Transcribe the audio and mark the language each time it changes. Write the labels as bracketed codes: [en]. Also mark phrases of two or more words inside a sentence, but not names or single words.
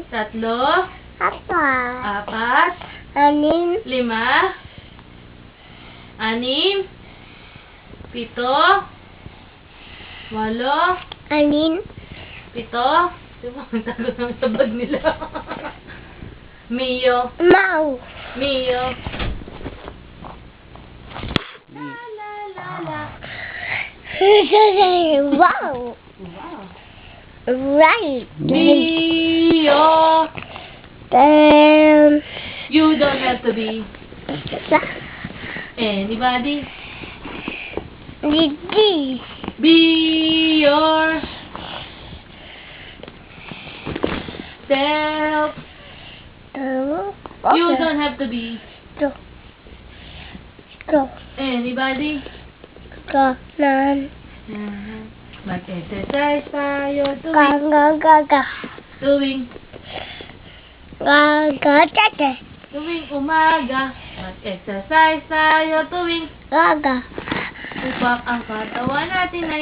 [tl] tatlo, Apat. apat, Anin. lima, anim, pito, walo, Anin. pito. Diba, ang tagal ng sabag nila. Mio, Mau. Mio. La la la la. Wow. Wow. [en] Right. Mio. You don't have to be anybody. Didi. Be your self. You don't have to be Go. Go. anybody. [tl] Kanan. Mag-exercise tayo tuwing Gaga. Gaga. tuwing Gaga. umaga. Mag-exercise tayo tuwing Gaga. upang ang katawan natin ay